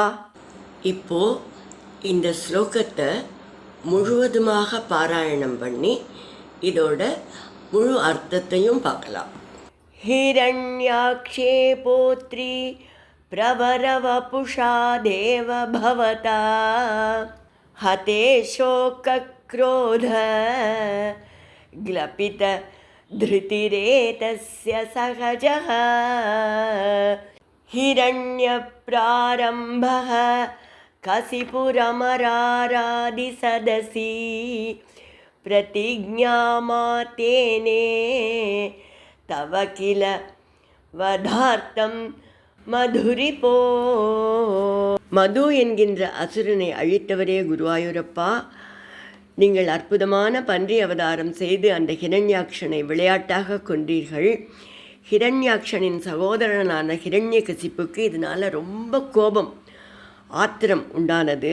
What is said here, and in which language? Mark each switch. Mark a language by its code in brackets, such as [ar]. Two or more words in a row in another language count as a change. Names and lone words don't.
[ta] இப்போ இந்த ஸ்லோகத்தை முழுவதுமாக பாராயணம் பண்ணி இதோட முழு அர்த்தத்தையும் பார்க்கலாம். [sa] हिरण्याक्षे पोत्रि प्रवरवपुषा देव भवता. हते शोकक्रोध ग्लपित धृतिरेतस्य सहजः हिरण्यप्रारम्भः कसिपुरमरारादिसदसि प्रतिज्ञामातेने तव किल वधार्थं मधुरिपो. [ta] மது என்கின்ற அசுரனை அழித்தவரே குருவாயூரப்பா, நீங்கள் அற்புதமான பன்றி அவதாரம் செய்து அந்த ஹிரண்யாக்ஷனை விளையாட்டாக கொண்டீர்கள். ஹிரண்யாக்ஷனின் சகோதரனான ஹிரண்யகசிப்புக்கு இதனால் ரொம்ப கோபம், ஆத்திரம் உண்டானது.